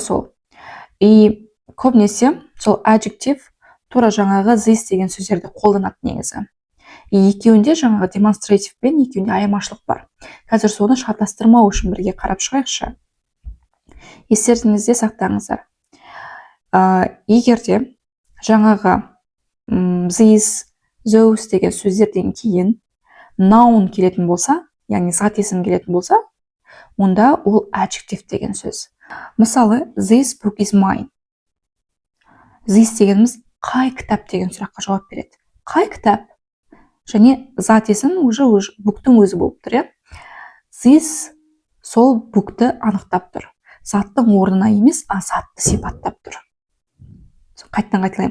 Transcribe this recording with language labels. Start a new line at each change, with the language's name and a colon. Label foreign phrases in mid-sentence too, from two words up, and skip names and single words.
Kazakh: Тура сол. И көбінесе сол adjective тура жаңағы this деген сөздерді қолданады негізі. Екеуінде жаңағы demonstrative пен екеуінде айырмашылық бар. Қазір соны шатастырмау үшін бірге қарап шығайықшы. Естеріңізде сақтаңыздар. Егерде жаңағы
English: this, those
Kazakh: деген сөздерден кейін noun келетін болса, яғни зат есім келетін болса, онда ол adjective деген сөз. Мысалы,
English: this book is mine.
Kazakh: This дегеніміз қай кітап деген сұраққа жауап береді. Қай кітап? Және зат есім буктың өзі болып тұр. This сол букты анықтап тұр. Заттың орнына емес, затты сипаттап тұр. Қайталаймын.